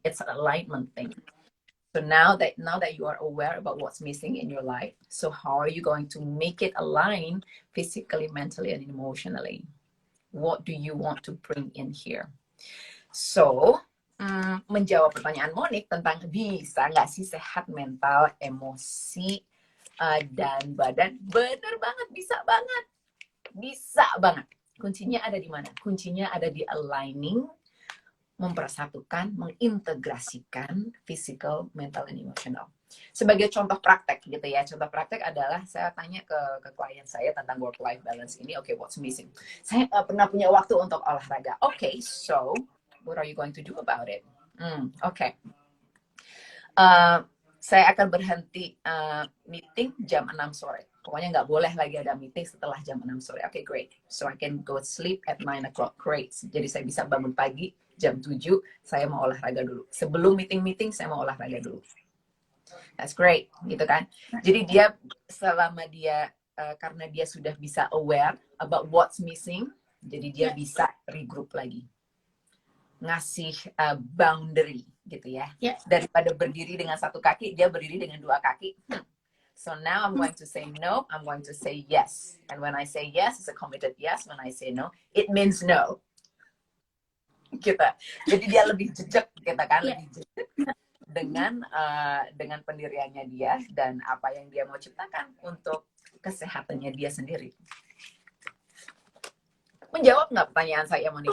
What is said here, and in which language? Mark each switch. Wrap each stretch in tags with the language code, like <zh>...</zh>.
<en>It's an alignment thing. So now that you are aware about what's missing in your life, so how are you going to make it align physically, mentally, and emotionally? What do you want to bring in here?</en> <id>So, menjawab pertanyaan Monik tentang bisa nggak sih sehat mental, emosi, dan badan, bener banget, bisa banget. Kuncinya ada di mana? Kuncinya ada di aligning, mempersatukan, mengintegrasikan</id> <en>physical, mental, and emotional.</en> <id>Sebagai contoh praktek gitu ya. Contoh praktek adalah saya tanya ke klien saya tentang work-life balance ini.</id> <en>Okay, what's missing?</en> <id>Saya pernah punya waktu untuk olahraga.</id> <en>Okay, so what are you going to do about it? Okay.</en> <id>Saya akan berhenti meeting jam 6 sore. Pokoknya nggak boleh lagi ada meeting setelah jam 6 sore.</id> <en>Okay, great. So I can go sleep at 9 o'clock. Great.</en> <id>Jadi saya bisa bangun pagi jam 7, saya mau olahraga dulu. Sebelum meeting, saya mau olahraga dulu.</id> <en>That's great,</en> <id>gitu kan. Jadi dia, selama dia, karena dia sudah bisa</id> <en>aware about what's missing,</en> <id>jadi dia bisa regroup lagi. Ngasih boundary, gitu ya. Daripada berdiri dengan satu kaki, dia berdiri dengan dua kaki.</id> <en>So now I'm going to say no, I'm going to say yes. And when I say yes, it's a committed yes. When I say no, it means no.</en> <id>Gitu. Jadi dia lebih jejak, gitu kan, lebih jejak dengan pendiriannya dia dan apa yang dia mau ciptakan untuk kesehatannya dia sendiri. Menjawab nggak pertanyaan saya, Monika?</id>